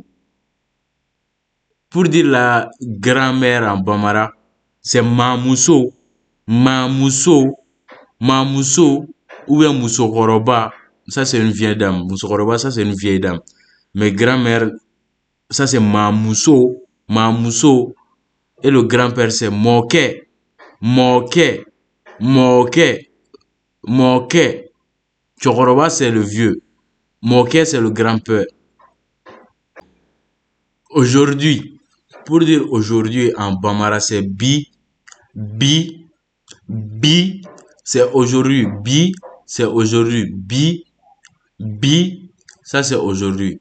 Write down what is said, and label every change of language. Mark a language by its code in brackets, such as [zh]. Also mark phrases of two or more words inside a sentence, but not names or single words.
[fr] Pour dire la grand-mère en Bambara, c'est [bm] mamuso, mamuso, mamuso, [fr] ou bien musokoroba. Ça, c'est une vieille dame. Musokoroba, ça, c'est une vieille dame. Mais grand-mère, ça, c'est [bm] mamuso, mamuso. [fr] Et le grand-père, c'est [bm] moke, moke, moke, moke. [fr] Chokoroba, c'est le vieux. Moke, c'est le grand-père. Aujourd'hui, pour dire aujourd'hui en Bambara, c'est [bm] bi, bi, bi, [fr] c'est aujourd'hui, bi, c'est aujourd'hui, [bm] bi, bi, [fr] ça c'est aujourd'hui.